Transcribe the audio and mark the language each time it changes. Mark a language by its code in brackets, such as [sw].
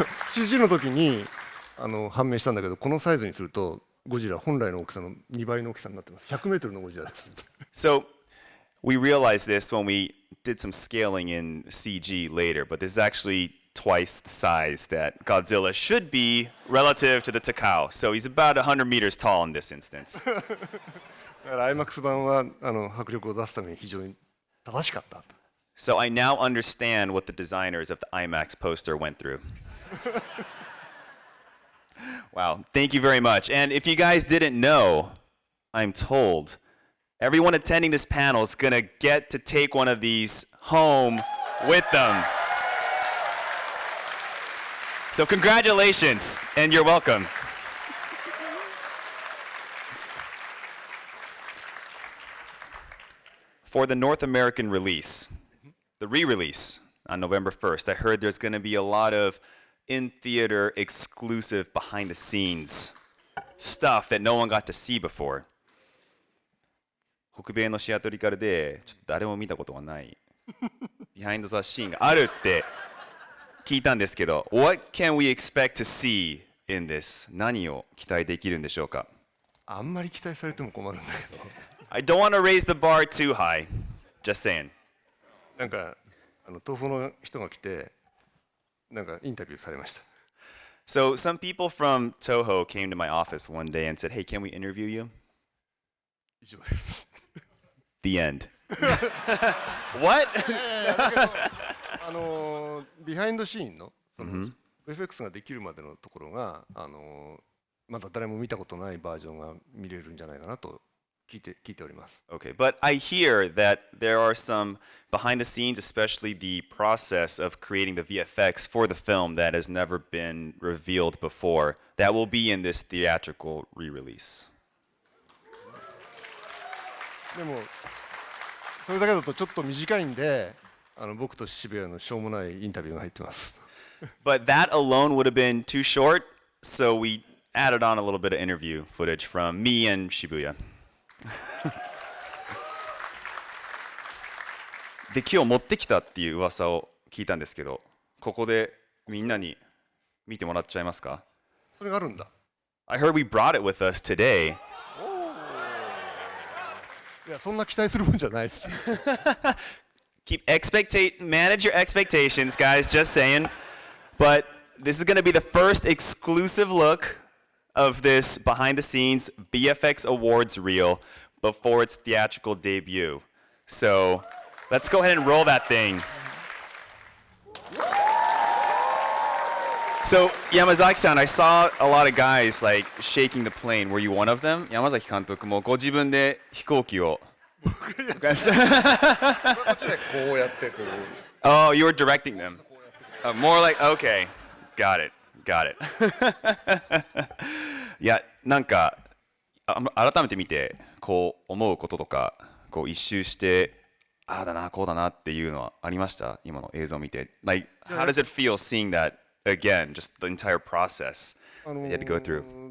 [ja] CG の時に判明したんだけど、このサイズにするとゴジラ本来の大きさの2倍の大きさになってます。 100メートルのゴジラです。 [en] So we realized this when we did some scaling in CG later, but this is actually twice the size that Godzilla should be relative to the Takao. So he's about 100 meters tall in this instance. [ja] だから IMAX 版は迫力を出すために非常に正しかった。 [en] So I now understand what the designers of the IMAX poster went through. Wow, thank you very much. And if you guys didn't know, I'm told everyone attending this panel is going to get to take one of these home with them. So congratulations, and you're welcome. For the North American release, the re-release on November 1st, I heard there's going to be a lot of in-theater exclusive behind-the-scenes stuff that no one got to see before. [ja] 北米のシアトリカルでちょっと誰も見たことがない [en] behind the scene [ja] があるって聞いたんですけど、 [en] What can we expect to see in this? [ja] 何を期待できるんでしょうか？あんまり期待されても困るんだけど、 [en] I don't want to raise the bar too high. Just saying. [ja] なんか東宝の人が来て、なんかインタビューされました。 [en] So some people from Toho came to my office one day and said, "Hey, can we interview you?" [ja] 以上です。 [en] The end. What? [ja] だけどビハインドシーンのその FX ができるまでのところがまだ誰も見たことないバージョンが見れるんじゃないかなと聞いております。 [en] Okay, but I hear that there are some behind the scenes, especially the process of creating the VFX for the film that has never been revealed before, that will be in this theatrical re-release. [ja] でもそれだけだとちょっと短いんで、僕と渋谷のしょうもないインタビューが入ってます。 [en] But that alone would have been too short, so we added on a little bit of interview footage from me and Shibuya. [ja] で、今日持ってきたっていう噂を聞いたんですけど、ここでみんなに見てもらっちゃいますか？それがあるんだ。 [en] I heard we brought it with us today. [ja] いや、そんな期待するもんじゃないです。 [en] Manage your expectations, guys, just saying. But this is going to be the first exclusive look of this behind the scenes VFX Awards reel before its theatrical debut. So let's go ahead and roll that thing. So Yamazaki-san, I saw a lot of guys like shaking the plane. Were you one of them? [ja] Yamazaki 監督もご自分で飛行機をこっちでこうやってこう。 [en] Oh, you were directing them. More like, okay, got it. [ja] いや、なんか改めて見てこう思うこととか、こう一周してああだなこうだなっていうのはありました？今の映像を見て。 [en] Like, how does it feel seeing that again? Just the entire process you had to go through.